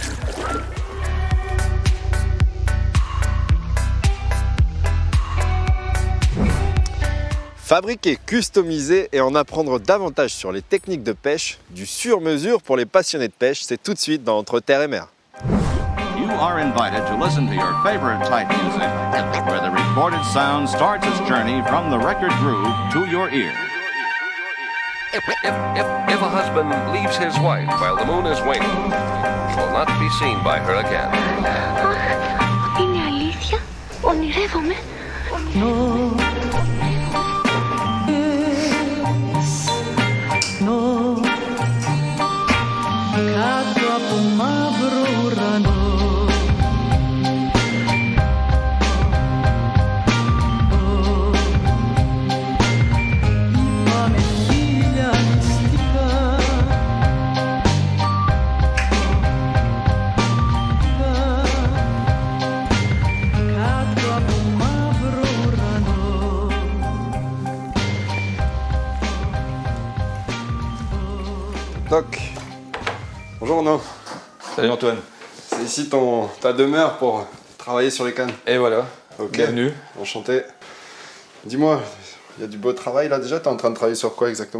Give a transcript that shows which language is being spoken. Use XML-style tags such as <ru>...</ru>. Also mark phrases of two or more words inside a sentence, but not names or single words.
<fr>Fabriquer, customiser et en apprendre davantage sur les techniques de pêche, du sur-mesure pour les passionnés de pêche, c'est tout de suite dans Entre Terre et Mer.</fr> <en>You are invited to listen to your favorite type music, where the recorded sound starts its journey from the record groove to your ear. If a husband leaves his wife while the moon is waning, he will not be seen by her again.</en> <el>Είναι αλήθεια? Ονειρεύομαι? Κάτω από μαύρο ουρανό πάμε χίλια μυστικά κάτω από μαύρο ουρανό.</el> <fr>Toc. Bonjour Ronan. Salut Antoine. C'est ici ta demeure pour travailler sur les cannes. Et voilà, Ok. bienvenue. Enchanté. Dis-moi, il y a du beau travail là déjà, t'es en train de travailler sur quoi exactement?</fr>